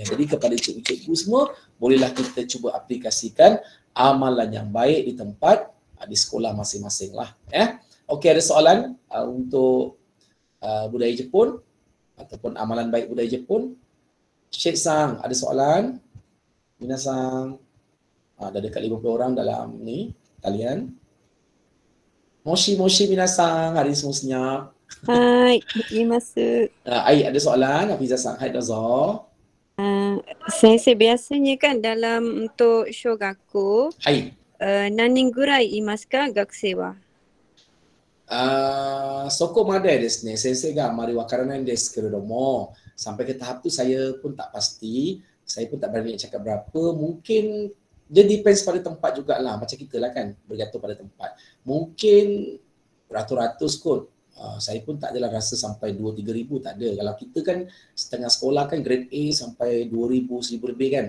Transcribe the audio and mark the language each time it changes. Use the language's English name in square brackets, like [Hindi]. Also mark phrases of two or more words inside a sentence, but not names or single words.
[Malay] Jadi kepada cikgu-cikgu semua, bolehlah kita cuba aplikasikan amalan yang baik di tempat, di sekolah masing-masing lah. Okey, ada soalan untuk budaya Jepun ataupun amalan baik budaya Jepun? Syed Sang, ada soalan? Minasang, dah dekat 50 orang dalam ni talian. [Japanese] もし みなさん, [Malay] hari semua senyap. [Japanese] はい、行きます. [Malay] Ai, ada soalan? Hafizah Sang, [Japanese] はい どうぞ. [Malay] Sensei, biasanya kan dalam untuk shogaku, Hai. [Japanese] 何人ぐらいいますか 学生は? そこまでですね、先生があまりわからないんですけれども、 [Malay] sampai ke tahap tu saya pun tak pasti, saya pun tak berani cakap berapa, mungkin dia depends pada tempat jugalah, macam kita lah kan, bergantung pada tempat. Mungkin ratus-ratus kot, saya pun tak adalah rasa sampai 2-3 ribu, tak ada. Kalau kita kan setengah sekolah kan grade A sampai 2,000, 1,000 lebih kan.